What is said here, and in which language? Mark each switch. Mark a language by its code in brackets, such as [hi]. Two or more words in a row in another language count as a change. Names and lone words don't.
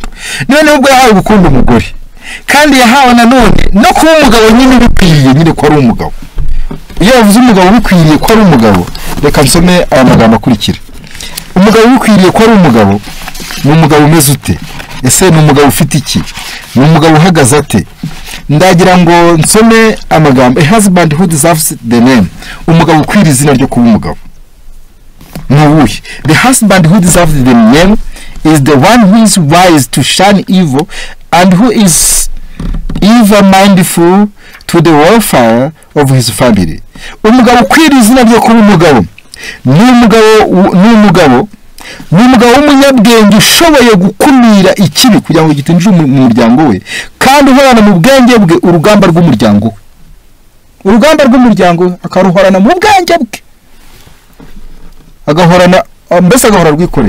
[rw] None ubwo yahawe gukunda umugore, kandi yahawe nanone no kuba umugabo nyine bikwiriye nyine ko ari umugabo. Iyo yavuze umugabo bikwiriye ko ari umugabo, reka nsome aya magambo akurikira. Umugabo bikwiriye ko ari umugabo, ni umugabo umeze ute? Ese ni umugabo ufite iki? Ni umugabo uhagaze ate? Ndagira ngo nsome amagambo. [en] A husband who deserves the name. [rw] Umugabo ukwiriye izina ryo kuba umugabo ni uwuhe? [en] The husband who deserves the name is the one who is wise to shun evil and who is ever mindful to the welfare of his family. [rw] Umugabo ukwiriye izina ryo kuba umugabo ni umugabo w'umunyabwenge ushoboye gukumira ikibi kugira ngo gitinjire mu muryango we, kandi uhorana mu bwenge bwe urugamba rw'umuryango we, akaruhorana mu bwenge bwe, agahorana mbese agahora rwikoreye.